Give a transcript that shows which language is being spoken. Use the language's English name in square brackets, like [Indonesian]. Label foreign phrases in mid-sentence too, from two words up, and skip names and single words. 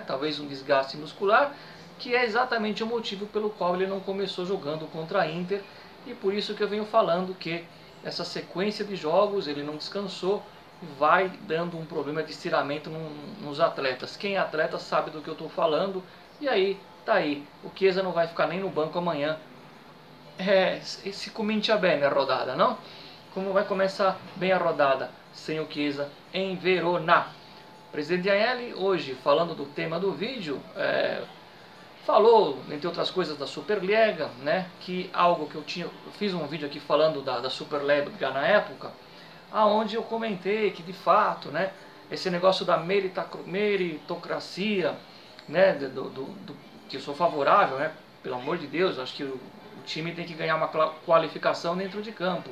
[Portuguese] Talvez um desgaste muscular, que é exatamente o motivo pelo qual ele não começou jogando contra a Inter, e por isso que eu venho falando que essa sequência de jogos ele não descansou, vai dando um problema de estiramento nos atletas. Quem é atleta sabe do que eu estou falando, e aí tá aí, o Chiesa não vai ficar nem no banco amanhã. [Italian] Se comincia bene [Portuguese] a rodada, não? Como vai começar bem a rodada sem o Chiesa em Verona? O presidente Agnelli, hoje, falando do tema do vídeo, falou, entre outras coisas, da Superliga, né, que algo que eu fiz um vídeo aqui falando da Superliga na época, aonde eu comentei que, de fato, né, esse negócio da meritocracia, né, que eu sou favorável, né, pelo amor de Deus, acho que o time tem que ganhar uma qualificação dentro de campo.